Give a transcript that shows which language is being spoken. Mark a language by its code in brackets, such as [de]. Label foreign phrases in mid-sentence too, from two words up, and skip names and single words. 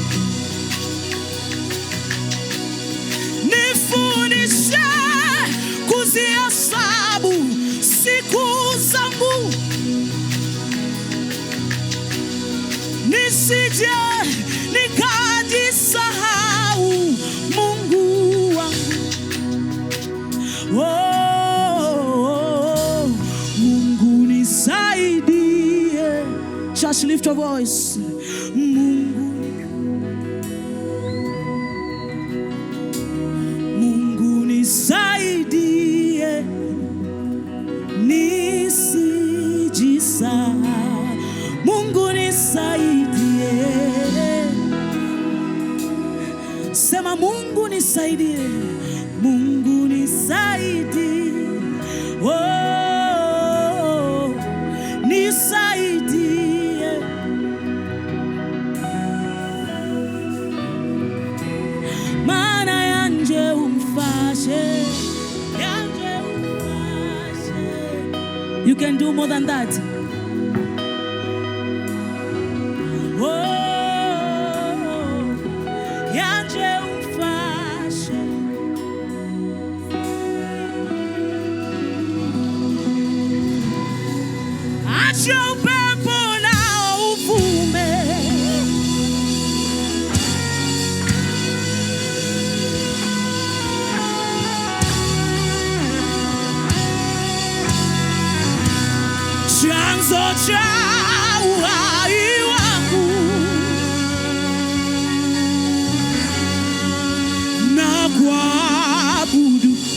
[sw] Nifundishe kuzihesabu siku zangu, nisije nikajisahau Mungu wangu. Oh, Mungu nisaidie. [en] Just lift your voice. [sw] Mungu nisaidie, nisijisahau. Mungu nisaidie. Sema Mungu nisaidie. Mungu nisaidie. Oh, nisaidie. [rn] Maana yanje umfashe, yanje umfashe. [en] You can do more than that. [rn] Yanje umfashe. [sw] Acha upepo nao uvume. Chanzo cha uhai wangu na kuabudu.